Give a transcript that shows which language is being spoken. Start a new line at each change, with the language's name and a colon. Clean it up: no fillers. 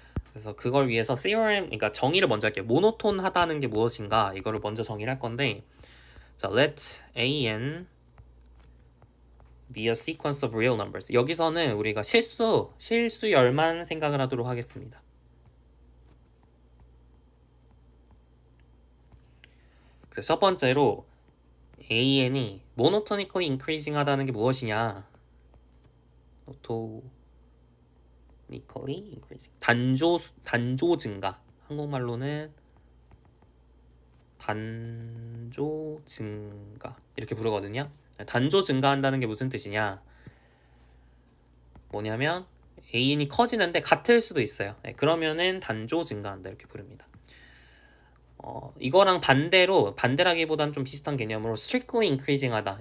Korean: 그래서 그걸 위해서 theorem, 그러니까 정의를 먼저 할게요. 모노톤하다는 게 무엇인가 이거를 먼저 정의를 할 건데, 자,
English: let an be a sequence of real numbers.
Korean: 여기서는 우리가 실수열만 생각을 하도록 하겠습니다. 그래서 첫 번째로 an이 monotonically increasing 하다는 게 무엇이냐? monotonically increasing. 단조 증가. 한국말로는 단조 증가 이렇게 부르거든요. 단조 증가한다는 게 무슨 뜻이냐? 뭐냐면 an이 커지는데 같을 수도 있어요. 그러면은 단조 증가한다 이렇게 부릅니다. 이거랑 반대라기보단 좀 비슷한 개념으로 strictly increasing 하다.